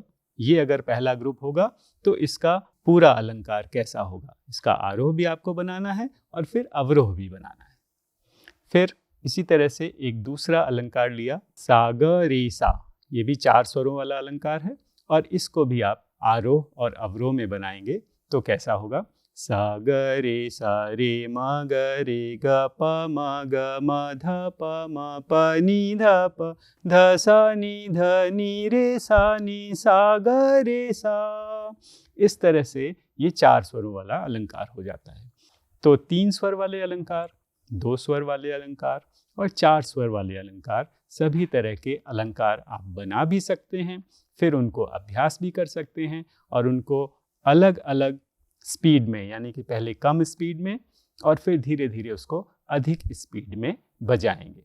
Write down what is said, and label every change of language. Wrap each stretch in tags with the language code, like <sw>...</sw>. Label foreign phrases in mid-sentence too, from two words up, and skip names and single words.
<hi>ये अगर पहला ग्रुप होगा तो इसका पूरा अलंकार कैसा होगा, इसका आरोह भी आपको बनाना है और फिर अवरोह भी बनाना है। फिर इसी तरह से एक दूसरा अलंकार लिया सा ग रे सा। ये भी 4 स्वरों वाला अलंकार है और इसको भी आप आरोह और अवरोह में बनाएंगे तो कैसा होगा। सा ग रे म ग रे ग प म ग म ध प म प नी ध प ध सा नी रे सा ग रे सा। इस तरह से ये 4 स्वरों वाला अलंकार हो जाता है। तो 3 स्वर वाले अलंकार, 2 स्वर वाले अलंकार और 4 स्वर वाले अलंकार, सभी तरह के अलंकार आप बना भी सकते हैं, फिर उनको अभ्यास भी कर सकते हैं और उनको अलग अलग स्पीड में, यानी कि पहले कम स्पीड में और फिर धीरे धीरे उसको अधिक स्पीड में बजाएंगे।</hi>